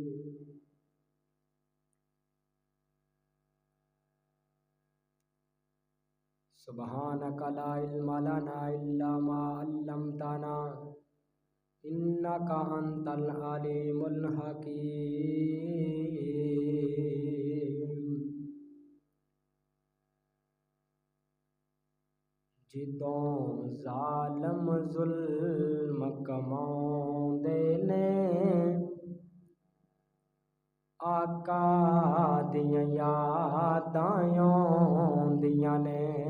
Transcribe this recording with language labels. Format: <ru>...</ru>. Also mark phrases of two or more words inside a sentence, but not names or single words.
<ar>سبحانك لا علم لنا إلا ما علمتنا إنك أنت العليم الحكيم.</ar> <pa>ਜਦੋਂ ਜ਼ਾਲਮ ਜ਼ੁਲਮ ਕਮਾਉਂਦੇ ਨੇ ਆਕਾ ਦੀਆਂ ਯਾਦਾਂ ਆਉਂਦੀਆਂ ਨੇ।</pa>